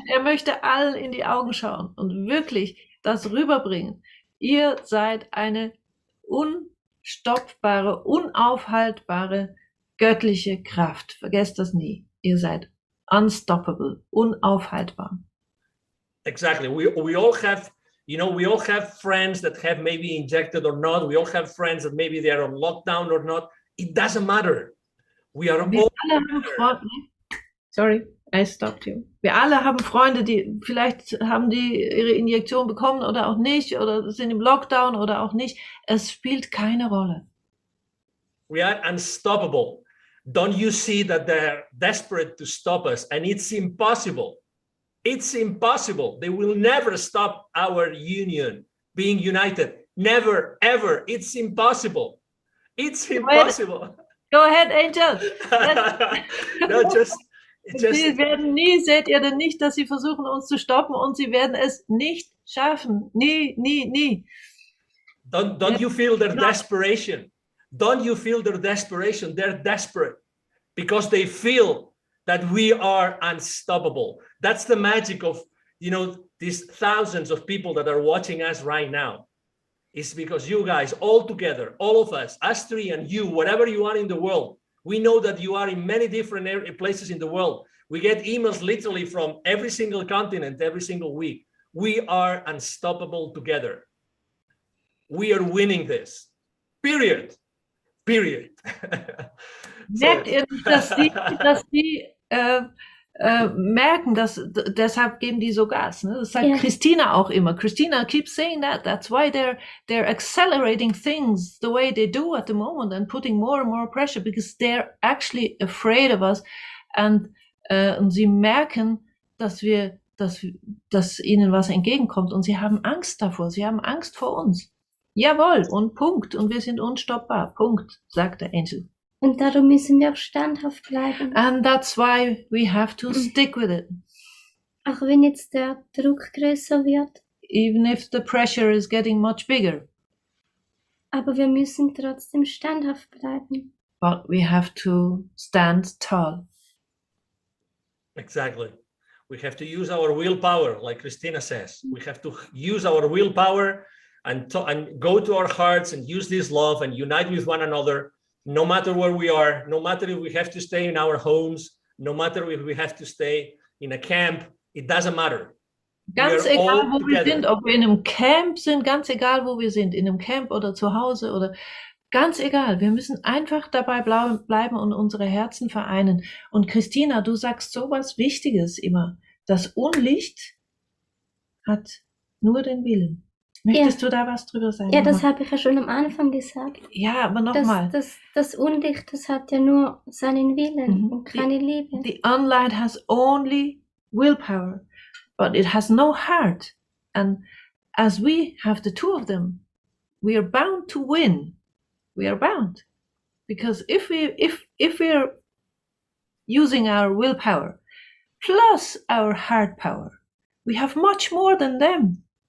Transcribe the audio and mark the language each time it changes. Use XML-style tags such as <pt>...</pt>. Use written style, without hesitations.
<de>Möchte allen in die Augen schauen und wirklich das rüberbringen. Ihr seid eine unstoppbare, unaufhaltbare göttliche Kraft. Vergesst das nie. Ihr seid unstoppable, unaufhaltbar.</de> <en>Exactly. We all have, we all have friends that have maybe injected or not. We all have friends that maybe they are on lockdown or not. It doesn't matter. We are all. Sorry, I stopped you.</en> <de>Wir alle haben Freunde, die vielleicht haben die ihre Injektion bekommen oder auch nicht, oder sind im Lockdown oder auch nicht. Es spielt keine Rolle.</de> <en>We are unstoppable. Don't you see that they're desperate to stop us? And it's impossible. It's impossible. They will never stop our union, being united. Never, ever. It's impossible. It's impossible. Go ahead, Angel. No, just.</en> <de>Sie werden nie, seht ihr denn nicht, dass sie versuchen, uns zu stoppen, und sie werden es nicht schaffen. Nie, nie, nie.</de> <en>Don't you feel their desperation? Don't you feel their desperation? They're desperate because they feel that we are unstoppable. That's the magic of, these thousands of people that are watching us right now. It's because you guys all together, all of us three and you, whatever you are in the world, we know that you are in many different places in the world. We get emails literally from every single continent, every single week. We are unstoppable together. We are winning this. Period.</en> <de>Merkt ihr, dass sie merken, dass deshalb geben die so Gas. Ne? Das sagt Christina auch immer.</de> <en>Christina keeps saying that. That's why they're accelerating things the way they do at the moment and putting more and more pressure, because they're actually afraid of us.</en> <de>Und sie merken, dass ihnen was entgegenkommt, und sie haben Angst davor. Sie haben Angst vor uns. Jawohl, und Punkt. Und wir sind unstoppbar. Punkt, sagt der Angel. Und darum müssen wir auch standhaft bleiben.</de> <en>And that's why we have to stick with it.</en> <de>Auch wenn jetzt der Druck größer wird.</de> <en>Even if the pressure is getting much bigger.</en> <de>Aber wir müssen trotzdem standhaft bleiben.</de> <en>But we have to stand tall. Exactly. We have to use our willpower, like Christina says. We have to use our willpower and go to our hearts and use this love and unite with one another. No matter where we are, no matter if we have to stay in our homes, no matter if we have to stay in a camp, it doesn't matter.</en> <de>Ganz egal, wo wir sind, ob wir in einem Camp sind, ganz egal, wo wir sind, in einem Camp oder zu Hause oder ganz egal. Wir müssen einfach dabei bleiben und unsere Herzen vereinen. Und Christina, du sagst sowas Wichtiges immer. Das Unlicht hat nur den Willen. Möchtest du da was drüber sagen? Ja, das habe ich ja schon am Anfang gesagt. Ja, aber nochmal. Das Unlicht, das hat ja nur seinen Willen und keine Liebe.</de> <en>The unlight has only willpower, but it has no heart. And as we have the two of them, we are bound to win. We are bound. Because if we're using our willpower plus our heart power, we have much more than them.</en>